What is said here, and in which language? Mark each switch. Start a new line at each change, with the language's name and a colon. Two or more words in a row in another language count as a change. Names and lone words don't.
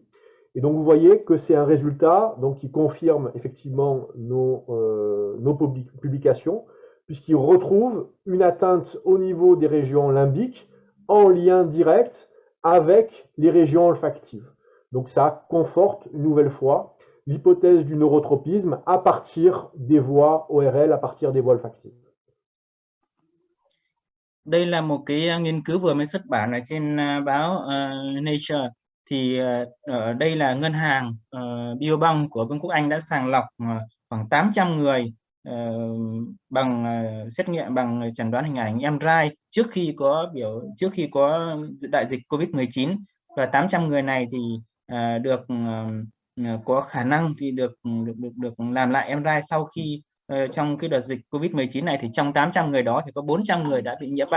French: Et donc vous voyez que c'est un résultat donc, qui confirme effectivement nos publications, puisqu'il retrouve une atteinte au niveau des régions limbiques en lien direct avec les régions olfactives. Donc ça conforte une nouvelle fois l'hypothèse du neurotropisme à partir des voies ORL, à partir des voies olfactives.
Vietnamese: Đây là một cái nghiên cứu vừa mới xuất bản ở trên báo Nature. Thì ở đây là ngân hàng Biobank của Vương quốc Anh đã sàng lọc khoảng 800 người bằng xét nghiệm bằng chẩn đoán hình ảnh MRI trước khi có đại dịch COVID-19, và 800 người này thì được có khả năng thì được làm lại MRI sau khi trong cái đợt dịch COVID-19 này, thì trong 800 người đó thì có 400 người đã bị nhiễm bệnh.